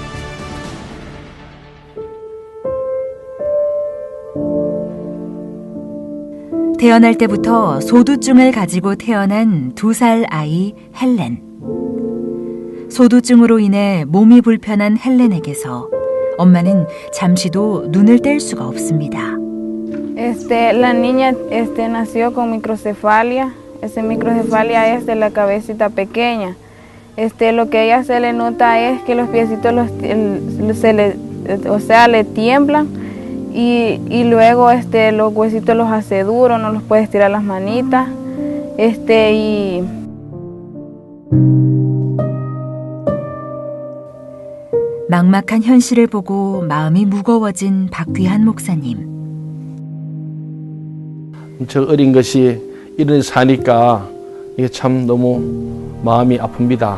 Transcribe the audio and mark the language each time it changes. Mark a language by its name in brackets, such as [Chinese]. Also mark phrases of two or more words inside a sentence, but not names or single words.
[Korean] 태어날 때부터 소두증을 가지고 태어난 2살 아이 헬렌. 소두증으로 인해 몸이 불편한 헬렌에게서 엄마는 잠시도 눈을 뗄 수가 없습니다. [Spanish] La niña nació con microcefalia. Esa microcefalia es de la cabecita pequeña. Lo que a ella se le nota es que los piecitos le tiemblan y luego los huesitos los hace duros, no los puede estirar las manitas. [Korean] 막막한 현실을 보고 마음이 무거워진 박귀한 목사님. 저 어린 것이 이런 사니까 이게 참 너무 마음이 아픕니다.